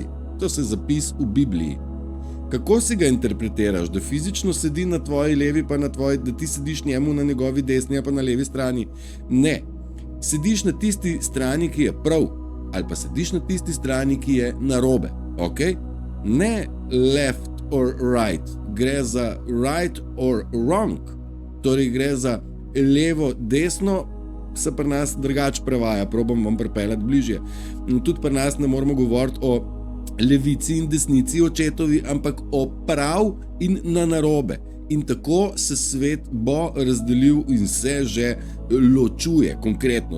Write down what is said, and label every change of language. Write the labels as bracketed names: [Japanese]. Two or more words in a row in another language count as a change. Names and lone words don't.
[Slovenian] To je zapis v Bibliji. Kako si ga interpretiraš? Da fizično sedi na tvoji levi, pa na tvoji, da ti sediš njemu na njegovi desni, pa na levi strani? Ne. Sediš na tisti strani, ki je prav, ali pa sediš na tisti strani, ki je narobe. [English] Okay? Ne left or right. [Slovenian] Gre za [English] right or wrong. [Slovenian] Torej gre za levo, desno, se pri nas drugače prevaja, probam vam pripeljati bližje. In tudi pri nas ne moramo govoriti o levici in desnici očetovi, ampak o prav in na narobe. In tako se svet bo razdelil in se že ločuje konkretno.